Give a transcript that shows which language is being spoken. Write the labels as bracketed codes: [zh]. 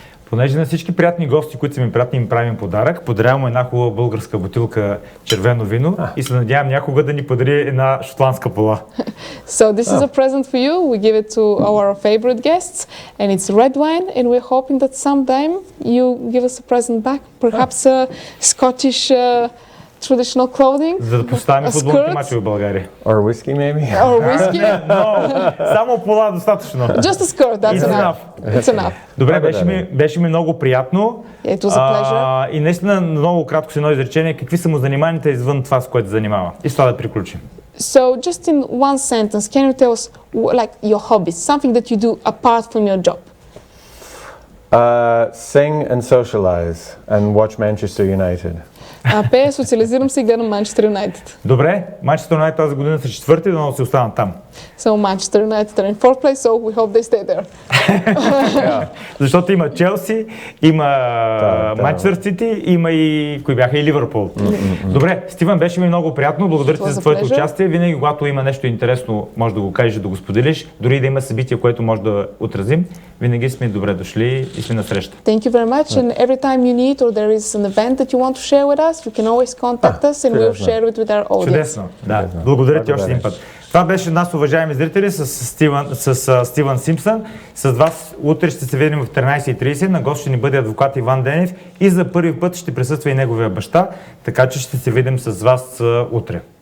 [bg] Понеже на всички приятни гости, които са ми приятни, им правим подарък, подарявам една хубава българска бутилка червено вино и се надявам някога да ни подари една шотландска пола. [en] So this is a present for you. We give it to our favorite guests, and it's red wine, and we're hoping that sometime you give us a present back, perhaps a Scottish traditional clothing. [bg] За да поставим футболните мачове в България. [en] Or whiskey maybe? Or whiskey? [bg] No, само пола достатъчно. [en] Just a skirt, that's enough. It's enough. [bg] Добре, беше ми много приятно. [en] It was a pleasure. [bg] И наистина много кратко с едно изречение, какви са му заниманията извън това, с което занимава? И с това да приключим. [en] So just in one sentence, can you tell us like your hobbies, something that you do apart from your job? Sing and socialize and watch Manchester United. [bg] Пея, социализирам се и гледам Манчестър Юнайтед. Добре, Манчестър Юнайтед тази година са четвърти, но се останат там. [en] So Manchester United are in fourth place, so we hope they stay there. [bg] Защото има Челси, има Манчестър Сити, има и кои бяха и Ливърпул. Добре, Стивън, беше ми много приятно. Благодаря ти за твоето участие. Винаги, когато има нещо интересно, може да го кажеш, да го споделиш. Дори да има събитие, което може да отразим, винаги сме добре дошли и сме на среща. [en] Thank you very much. And every time you need or there is an event that you want to share with us, you can always contact us and we'll share it with our audience. [bg] Чудесно. Да. Благодаря ти още един път. Това беше нас, уважаеми зрители, с Стивън Симпсън. С вас утре ще се видим в 13:30. На гост ще ни бъде адвокат Иван Денев и за първи път ще присъства и неговия баща, така че ще се видим с вас утре.